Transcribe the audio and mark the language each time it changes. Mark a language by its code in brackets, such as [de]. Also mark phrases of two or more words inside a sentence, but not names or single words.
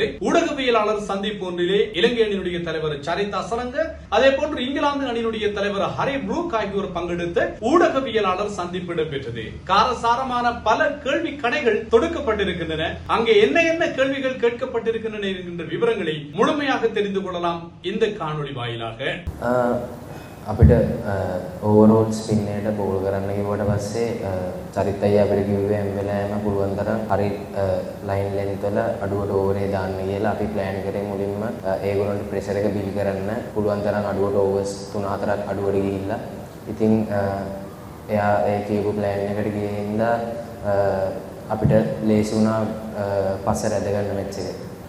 [ta] ஊடகவியலாளர் சந்திப்பு ஒன்றிலே இலங்கை அணியினுடைய தலைவர் சரிதா அசலங்க, அதே போன்று இங்கிலாந்து அணியினுடைய தலைவர் ஹரி புரூக் ஆகியோர் பங்கெடுத்த ஊடகவியலாளர் சந்திப்பு இடம்பெற்றது. காரசாரமான பல கேள்வி கணைகள் தொடுக்கப்பட்டிருக்கின்றன. அங்கே என்ன கேள்விகள் கேட்கப்பட்டிருக்கின்றன என்கின்ற விவரங்களை முழுமையாக தெரிந்து கொள்ளலாம் இந்த காணொளி வாயிலாக. [si] අපිට [en] overall spin [si] එකට බෝල් කරන්න කිව්වට පස්සේ චරිත අයියා අපිට කිව්වේ හැම වෙලාවෙම පුළුවන් තරම් හරි [en] line length [si] වල අඩුවට ඕවරේ දාන්න කියලා අපි ප්ලෑන් කරේ මුලින්ම ඒගොල්ලන්ට ප්‍රෙෂර් එක බිල් කරන්න පුළුවන් තරම් අඩුවට ඕවර්ස් 3-4ක් අඩුවට ගිහිල්ලා ඉතින් එයා ඒ කියපු ප්ලෑන් එකට ගියේ හින්දා අපිට ලේසි වුණා පස්ස රැඳ ගන්න මැච් එක.